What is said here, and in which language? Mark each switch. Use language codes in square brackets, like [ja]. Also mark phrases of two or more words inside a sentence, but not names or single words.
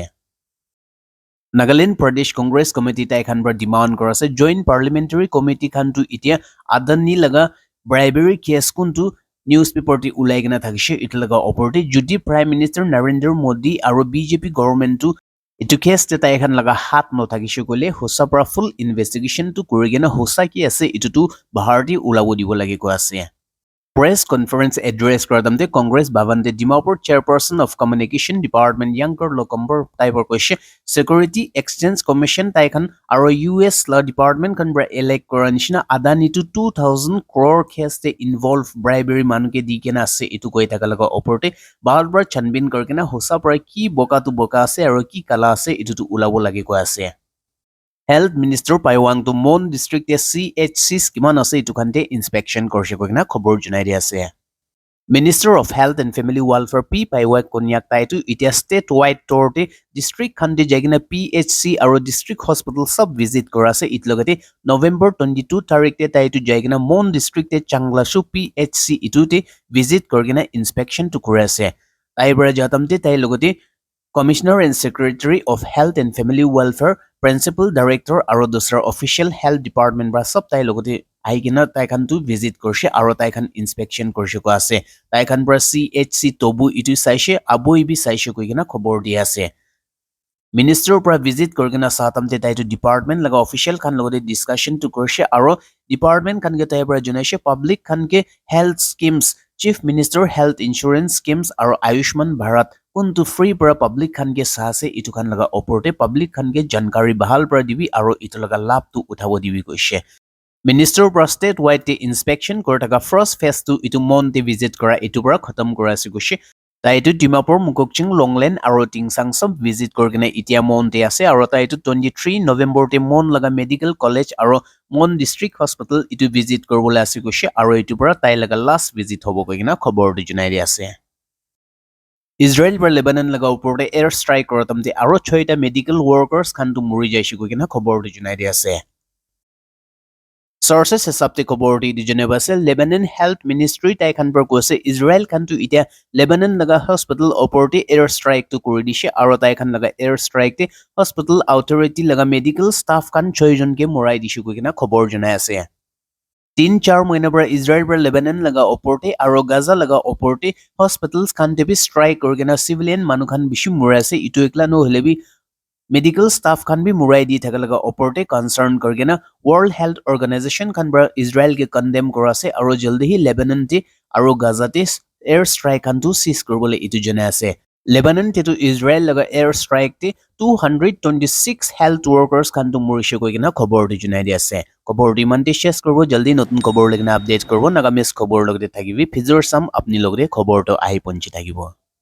[nag] নাগালেণ্ড প্ৰদেশ কংগ্ৰেছ কমিটি তাইখান পৰা ডিমাণ্ড কৰা আছে [en] joint parliamentary committee [nag] খানটো এতিয়া আদানী লগা [en] bribery case [nag] কোনটো [en] news paper [nag] উলাই কিনা থাকিছে ইটো লগা অপৰটি যদি [en] prime minister [nag] নৰেন্দ্ৰ মোদী আৰু বিজেপি গভৰ্ণমেণ্টটো ইটো কেছ তাই এখন লগা হাত নথাকিছে কলে হোসা পৰা [en] full investigation [nag] কৰি কিনে হোসা কি আছে ইটোটো ভাৰতী ওলাব দিব লাগে কৈ আছে [en] Press conference [nag] address kradamte Congress Bhavante Dimapur Chairperson of Communication Department Yankur Lokomber Taiber Question Security Exchange Commission Taikan aro US Law Department kan bra elect koranishna Adani to 2000 crore case te involve bribery manuke dikena ase itu koi takalaga oporte bahar bra chanbin karkena hosa pra ki boka tu boka ase aro ki kala ase itu tu ulabo lage ko ase [en] Health Minister [nag] Paiwang to Mon District CHC kiman ase itu kante inspection korse koina khobor junai dia ase Minister of Health and Family Welfare P Paiwak konyak taitu itia [en] state wide [nag] torte district khande jagina PHC aro [en] district hospital [nag] sub visit korase itlogate November 22 tarik te taitu jagina Mon district te Changlashu PHC itute visit korgina inspection to korase taibra jatamte tai logote Commissioner and Secretary of Health and Family Welfare, [en] Principal Director [nag] aro dusra official [en] health department [nag] bra sab tai logote aigina tai khan tu visit korse aro tai khan inspection korse ko ase tai khan bra CHC tobu itu saise aboi bi saise koigina khobor di ase Minister pra visit korgina satamte tai tu department laga official khan logote discussion to korse aro department khan ge tai bra junaise public khan ke [en] health schemes [nag] Chief Minister Health Insurance Schemes aro Ayushman Bharat kuntu free para public khan ke sahase itu khan laga oporte public khan ke jankari bahal para dibi aro itu laga lab tu uthabo dibi koise Minister pra state wide te inspection kortaka [en] first phase [nag] tu itu monte visit kora itu para khatam kora ase koise taitu Dimapur Mukokching Longland aro Tingsang sub visit korgina itia monte ase aro taitu 23 November te mon laga [en] medical college [nag] aro Mon district hospital itu visit korbola ase koise aro itu para tai laga last visit hobo koina khobor du junai di ase Israel par Lebanon laga upor te [en] air strike [nag] korotamte aro 6ta [en] medical workers [nag] khan tu mori jaise koina khobor du junai di ase Sources hisabte khobor di Geneva se Lebanon Health Ministry tai khan par kose Israel khan tu itia Lebanon laga hospital oporte [en] air strike [nag] tu kori dise aro tai khan laga air strike te [en] hospital authority [nag] laga [en] medical staff [nag] khan 6 jon ke morai disu koina khobor junai ase 3-4 महिना पर इजराइल पर लेबानन लगा ओपोर्टे आरो गाजा लगा ओपोर्टे हॉस्पिटल्स खान ते भी स्ट्राइक करगेना सिविलियन मानु खान बिशु मुरासे इटो एकला नो हले भी [en] medical staff [nag] खान भी मुराई दी थका लगा ओपोर्टे कंसर्न करगेना वर्ल्ड हेल्थ ऑर्गेनाइजेशन खान पर इजराइल के कंडेम करासे आरो जल्दी ही लेबानन ते आरो गाजा ते [en] air strike [nag] खान तु सीज करबले इटो जनासे लेबानन ते तो इजराइल लगा [en] air strike [nag] ते 226 [en] health workers [nag] खान तु मुरिसे कोइना खबर दि जुनाइ दि আছে खबर दि मानते शेयर करबो जल्दी नतुन खबर लगना अपडेट करबो नागामिस खबर लगते থাকিবি ফিজৰ সাম আপনি লগতে খবৰটো আহি পঞ্চি থাকিব